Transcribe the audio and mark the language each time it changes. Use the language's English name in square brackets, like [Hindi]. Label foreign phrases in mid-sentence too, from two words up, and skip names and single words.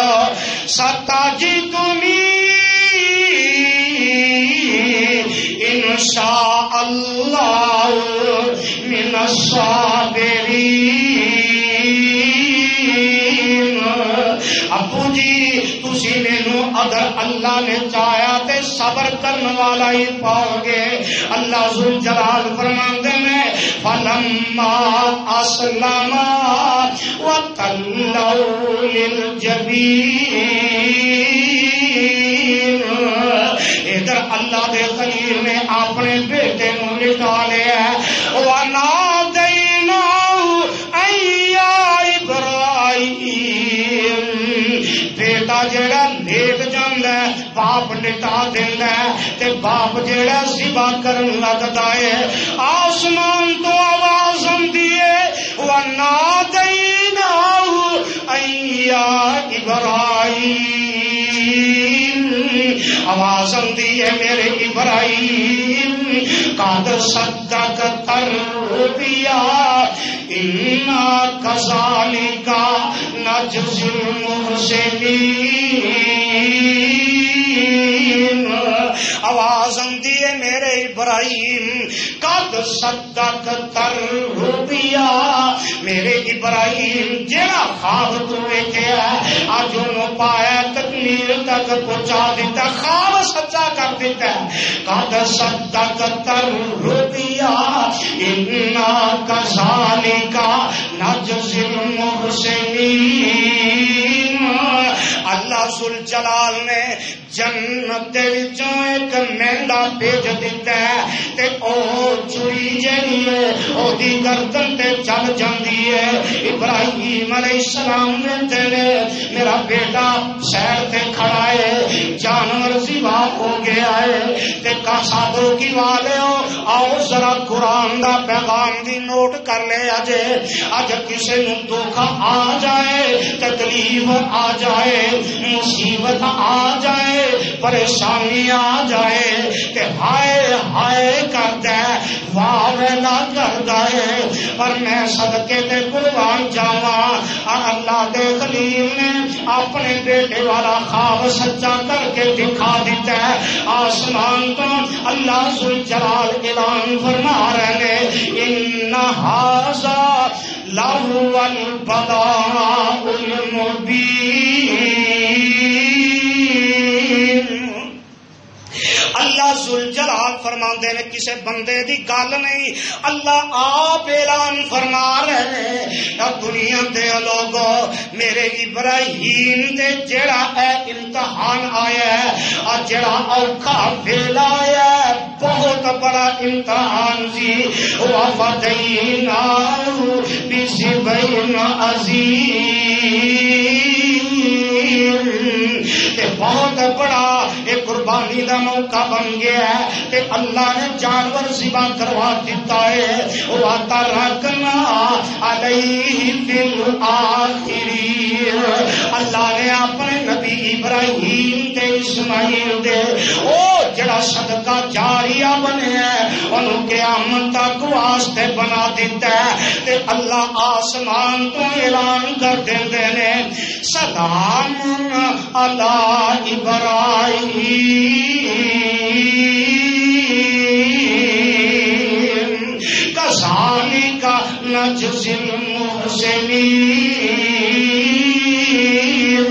[Arabic] ستجدنی انشاء اللہ من الصابرین۔ [Punjabi] ابو جی تسی مینوں اگر اللہ نے چاہیا تے صبر کرنے والا ہی پاؤ گے۔ اللہ ذوالجلال فرماندے نے [Arabic] فلما اسلم وتلوا للجبین۔ [Punjabi] ادھر اللہ دے خلیل نے اپنے بیٹے نو لٹا لیا، [Arabic] وَنَادَيْنَاهُ أَن يَا إِبْرَاهِيمُ۔ [Punjabi] بیٹا جڑا لیٹ جاندا ہے باپ لٹا دیندا ہے، تے باپ جڑا ذبح کرن لگدا ہے آسمان تو آواز آندی ہے [Arabic] وَنَادَيْنَاهُ أَن يَا إِبْرَاهِيمُ۔ [Punjabi] آواز آندی ہے میرے ابراہیم، [Arabic] قد صدقت الرؤیا انا کذالک نجزی المحسنین۔ [Punjabi] آواز آندی ہے میرے ابراہیم، [Arabic] قد صدقت الرؤیا، [Punjabi] میرے ابراہیم جڑا خواب تو ویکھیا اج انہوں پایا تکمیل تک پہنچا دیتا، خواب سچا کر دیتا ہے۔ [Arabic] قد صدقت الرؤیا انا کذالک نجزی المحسنین۔ [Punjabi] اللہ ذوالجلال نے جنت دے وچوں ایک مینڈا بھیج دیتا ہے تے او چوری جڑی ہے او دی گردن تے چل جاندی ہے۔ ابراہیم [Arabic] علیہ السلام [Punjabi] نے میرا بیٹا سیر تے کھڑا ہے، جانور ذبح ہو گیا ہے تے سادو کی والےو آؤ ذرا قرآن دا پیغام بھی نوٹ کر لے۔ اج کسے نو دھوکا آ جائے، تکلیف آ جائے، مصیبت آ جائے، پریشانی آ جائے کہ ہائے ہائے کردا ہے، واہ ویلا کردا ہے، پر میں صدقے تے قربان جاواں۔ اللہ دے خلیل نے اپنے بیٹے والا خواب سچا کر کے دکھا دیتا ہے۔ آسمان تو اللہ ذوالجلال اعلان فرما رہے ہیں [Arabic] ان ھذا لہو البلاء المبین۔ [Punjabi] اللہ ذوالجلال فرماندے نے کسے بندے دی گل نہیں، اللہ آپ اعلان فرما رہے ہیں دنیا دے لوگو میرے ابراہیم دے جڑا اے امتحان آیا ہے، جڑا اوکھا ویلا آیا ہے، بہت بڑا امتحان سی۔ [Arabic] وَفَدَيْنَاهُ بِذِبْحٍ عَظِيمٍ۔ [Punjabi] بہت بڑا ایک قربانی دا موقع بن گیا ہے کہ اللہ نے جانور ذبح کروا دیتا ہے۔ [Arabic] وَتَرَكْنَا عَلَيْهِ فِي الْآخِرِينَ۔ [Punjabi] اللہ نے اپنے نبی ابراہیم تے اسماعیل دے او جڑا صدقہ جاریہ بنیا ہے انہوں قیامت تک واسطے بنا دیتا ہے۔ تے اللہ آسمان تو اعلان کر دیندے نے [Arabic] سلام علی ابراہیم کذالک نجزی المحسنین۔